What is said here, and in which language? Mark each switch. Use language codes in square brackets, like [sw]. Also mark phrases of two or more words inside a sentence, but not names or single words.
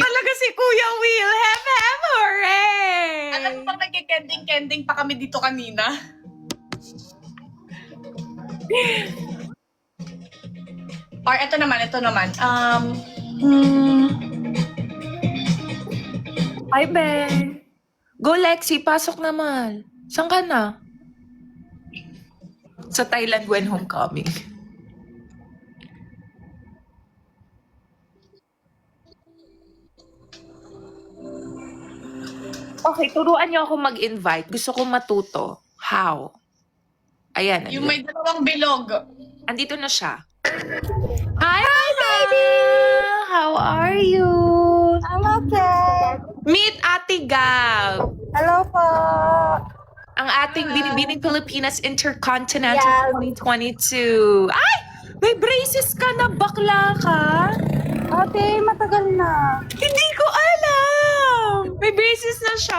[tl] talaga si Kuya Will. Hem, hooray! Alam mo ba nagkikending-kending pa kami dito kanina? Or ito naman. Hi, be. Go, Lexi. Pasok na, mahal. Saan ka na? Sa Thailand [en] when homecoming. [tl] Okay, turuan niyo ako mag-invite. Gusto ko matuto. How? Ayan. Yung may dalawang bilog. Andito na siya. [en] Hi, baby! How are you? I'm okay. Meet Ate Gab. [tl] Hello po. Ang ating Binibining Pilipinas Intercontinental [en] Yes. [tl] 2022. Ay! May braces ka na, bakla ka? Ate, matagal na. Hindi ko alam! May braces na siya.